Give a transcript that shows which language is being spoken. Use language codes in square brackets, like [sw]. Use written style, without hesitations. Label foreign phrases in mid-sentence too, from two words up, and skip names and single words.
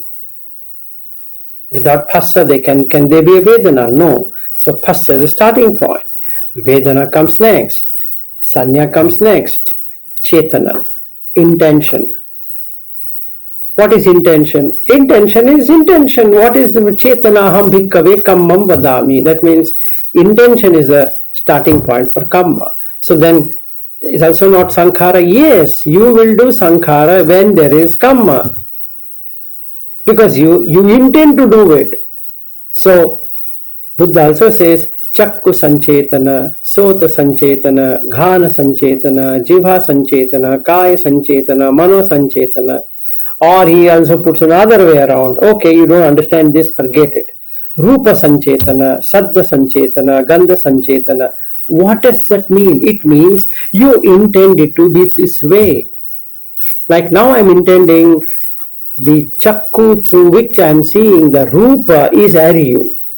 [en] Without phassa, can they be a Vedana? No. So phassa is the starting point. Vedana comes next. Sanya comes next. Chetana, intention. What is intention? Intention is intention. What is [pi] Chetana ham bhikkave kammam vadami? [en] That means intention is the starting point for kamma. So then it's also not sankhara. Yes, you will do sankhara when there is kamma. Because you intend to do it. So Buddha also says [pi] Chakku Sanchetana, Sota Sanchetana, Ghana Sanchetana, Jiva Sanchetana, Kaya Sanchetana, Mano Sanchetana. Or he also puts another way around. Okay, you don't understand this, forget it. Rupa Sanchetana, Saddha Sanchetana, Gandha Sanchetana. [en] What does that mean? It means you intend it to be this way. Like now I'm intending the chakku through which I'm seeing the rupa is Ariyu.